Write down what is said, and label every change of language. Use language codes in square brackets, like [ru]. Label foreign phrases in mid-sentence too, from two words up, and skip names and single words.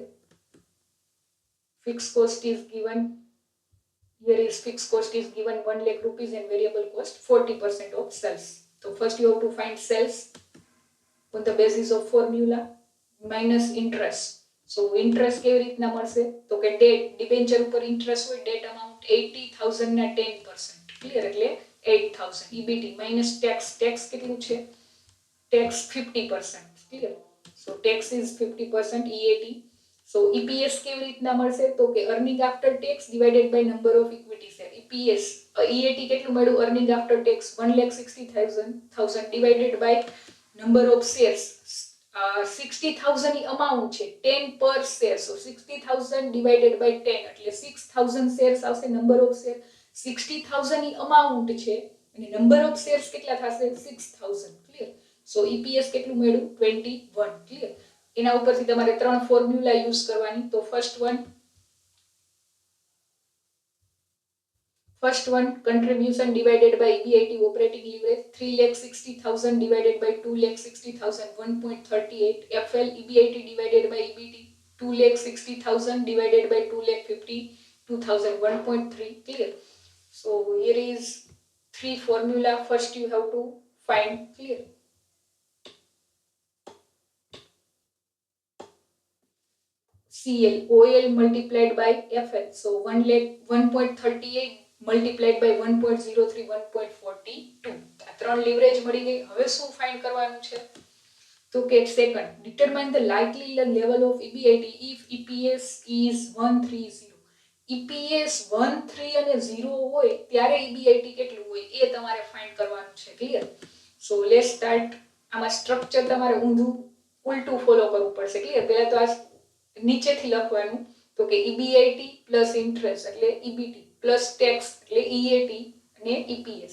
[en] Fixed cost is given. Here is fixed cost is given 1 lakh rupees and variable cost 40% of sales. So first you have to find sales on the basis of formula minus interest. So interest [gu] કેવી રીતના મળશે તો કે [en] debt debenture [gu] ઉપર ઇન્ટરેસ્ટ હોય [en] debt amount [gu] 80000 ના 10%. ક્લિયર એટલે 8000 [en] EBT minus tax [gu] કેટલું છે tax 50%. [en] ક્લિયર so tax is 50% EAT. So EPS [gu] કેવી રીતના મળશે તો કે [en] earning after tax divided by number of equity share. EPS EAT [gu] કેટલું મળ્યું [en] earning after tax 1,60,000 divided by number of shares. [gu] 60,000 ની amount છે 10 [en] per share. So 60,000 divided by 10 એટલે 6,000 shares આવશે number of share. [gu] 60,000 ની amount છે અને [en] number of shares [gu] કેટલા થશે 6,000. ક્લિયર [en] so EPS [gu] કેટલું મળ્યું 21. ક્લિયર એના ઉપરથી તમારે ત્રણ [en] formula use [gu] કરવાની તો [en] first one contribution divided by EBIT operating leverage 3,60,000 divided by 2,60,000 1.38. FL EBIT divided by EBT 2,60,000 divided by 2,52,000 1.3. clear so here is three formula. First you have to find. Clear CL OL multiplied by FL. So 1.38 multiplied by 1.03 1.42. [gu] આ ત્રણ લેવરેજ મળી ગઈ. હવે શું ફાઇન્ડ કરવાનું છે તો કે સેકન્ડ [en] determine the likely level of EBIT if EPS is 130. [gu] EPS 130 અને 0 હોય ત્યારે EBIT કેટલું હોય એ તમારે ફાઇન્ડ કરવાનું છે. [en] clear so let's start. [gu] આમાં સ્ટ્રક્ચર તમારે ઊંધું ઉલટું ફોલો કરવું પડશે. ક્લિયર પહેલા તો આ નીચેથી લખવાનું તો કે [en] EBIT plus interest [gu] એટલે EBT [en] plus tax [gu] એટલે EAT અને EPS.